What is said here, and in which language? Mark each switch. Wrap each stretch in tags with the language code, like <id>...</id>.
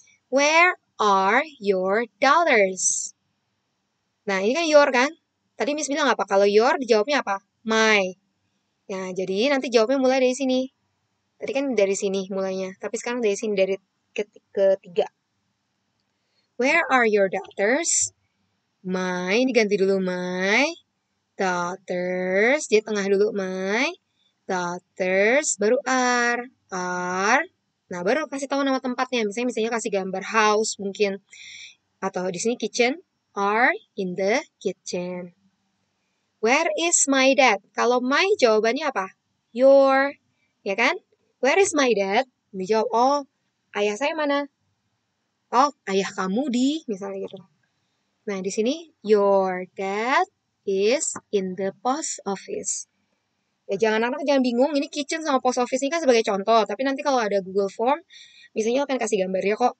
<en>Where are your dollars?</en> <id>Nah, ini kan your kan? Tadi Miss bilang apa? Kalau your dijawabnya apa? My. Nah, jadi nanti jawabnya mulai dari sini. Tadi kan dari sini mulainya. Tapi sekarang dari sini, dari ketiga.</id> <en>Where are your daughters?</en> <id>My, diganti dulu my. Daughters, di tengah dulu my. Daughters, baru are. Are. Nah, baru kasih tahu nama tempatnya. Misalnya kasih gambar house mungkin. Atau di sini</id> <en>kitchen. Are in the kitchen. Where is my dad?</en> <id>Kalau my jawabannya apa?</id> <en>Your.</en> <id>Ya kan?</id> <en>Where is my dad?</en> <id>Dijawab, oh, ayah saya mana? Oh, ayah kamu di, misalnya gitu. Nah, di sini,</id> <en>your dad is in the post office.</en> <id>Ya, anak-anak jangan bingung, ini kitchen sama post office ini kan sebagai contoh. Tapi nanti kalau ada Google Form, misalnya akan kasih gambarnya kok.</id>